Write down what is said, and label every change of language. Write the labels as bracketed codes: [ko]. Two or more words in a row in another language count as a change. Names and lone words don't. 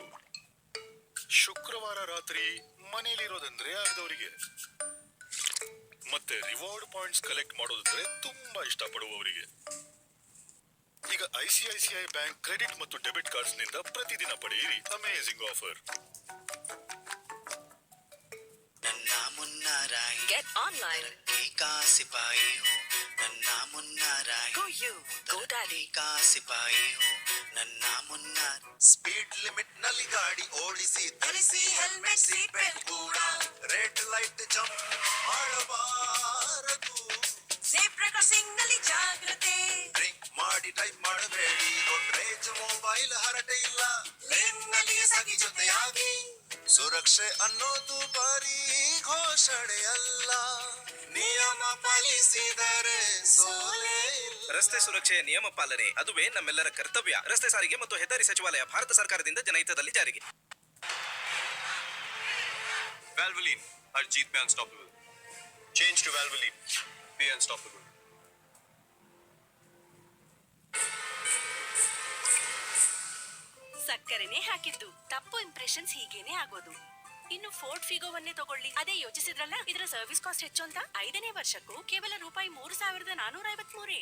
[kn] ಶುಕ್ರವಾರ ರಾತ್ರಿ ಮನೇಲಿರೋದಂದ್ರೆ ಆಗದವರಿಗೆ. ಮತ್ತೆ [en] reward points collect [kn] ಮಾಡೋದಂದ್ರೆ ತುಂಬಾ ಇಷ್ಟಪಡುವವರಿಗೆ. ಈಗ ICICI ಬ್ಯಾಂಕ್ ಕ್ರೆಡಿಟ್ ಮತ್ತು [en] debit cards [kn] ನಿಂದ ಪ್ರತಿದಿನ ಪಡೆಯಿರಿ [en] amazing offer. [hi] नन्ना मुन्ना राई [en] Get online. [hi] का सिपाही हूँ नन्ना मुन्ना राई [en] Go you. Go daddy. [hi] का सिपाही हूँ नन्ना मुन्ना. [en] speed limit [kn] ನಲ್ಲಿ ಗಾಡಿ ಓಡಿಸಿ, ಧರಿಸಿ [en] helmet, seat belt [kn] ಕೂಡ. [en] red light jump [kn] ಮಾಡಬಾರದು. [en] zebra crossing [kn] ನಲ್ಲಿ ಜಾಗ್ರತೆ. ಡ್ರಿಂಕ್ ಮಾಡಿ ಟೈಪ್ ಮಾಡಬೇಡಿ. [en] road mobile [kn] ಹರಟೆ ಇಲ್ಲ. ಲೇನ್ ನಲ್ಲಿ ಸಾಗಿ ಜೊತೆಯಾಗಿ. ಸುರಕ್ಷೆ ಅನ್ನೋದು ಬರೀ ಘೋಷಣೆ ಅಲ್ಲ, ನಿಯಮ ಪಾಲಿಸಿದರೆ ಸೋಲೆ ಇಲ್ಲ. ರಸ್ತೆ ಸುರಕ್ಷೆಯ ನಿಯಮ ಪಾಲನೆ ಅದುವೇ ನಮ್ಮೆಲ್ಲರ ಕರ್ತವ್ಯ. ರಸ್ತೆ ಸಾರಿಗೆ ಮತ್ತು ಹೆದ್ದಾರಿ ಸಚಿವಾಲಯ, ಭಾರತ ಸರ್ಕಾರದಿಂದ ಜನಹಿತದಲ್ಲಿ ಜಾರಿಗೆ. [hi] Valvoline, हर जीत में अनस्टॉपेबल. [en] Change to Valvoline. Be unstoppable. [kn] ಸಕ್ಕರೆನೆ ಹಾಕಿದ್ದು. ತಪ್ಪು ಇಂಪ್ರೆಷನ್ಸ್ ಹೀಗೇನೆ ಆಗೋದು. ಇನ್ನು ಫೋರ್ಡ್ ಫಿಗೋವನ್ನೇ ತಗೊಳ್ಳಿ. ಅದೇ ಯೋಚಿಸಿದ್ರಲ್ಲ ಇದರ [en] service cost [kn] ಹೆಚ್ಚು ಅಂತ. 5ನೇ ವರ್ಷಕ್ಕೂ ಕೇವಲ ರೂಪಾಯಿ 3,453.